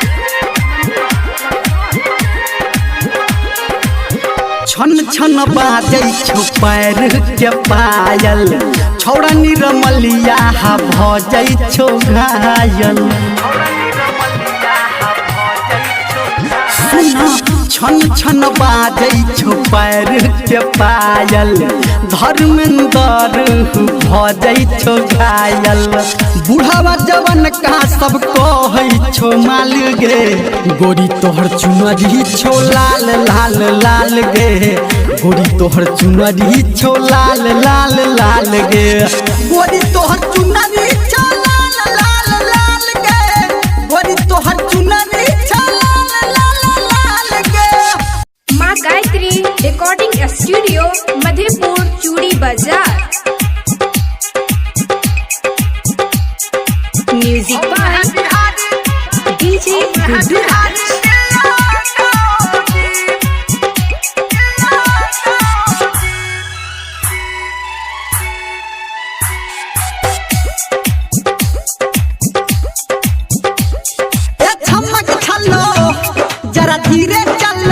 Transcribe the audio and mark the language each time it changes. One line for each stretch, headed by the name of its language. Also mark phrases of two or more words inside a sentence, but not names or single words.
Maithili: छन छन बाजै छो पैर के पायल छौड़ा निरमलिया हा भजै छो घायल सुना छन छन बाजै छो पैर के पायल धर्मेंद्र भजै छो घायल बुढ़ावा जवन का सब कहै छो माल गे गोरी तोहर चुनरी छो लाल लाल लाल गे गोरी तोहर चुनरी छो लाल लाल लाल गे गोरी तोहर चुनरी छो लाल लाल लाल गे गोरी तोहर चुनरी छो लाल लाल लाल गे। माँ गायत्री रिकॉर्डिंग स्टूडियो मधेपुर चूड़ी बाजार।
English: Music by DJ Guddu Raj.
Maithili: ए चमक छलो जरा धीरे चलो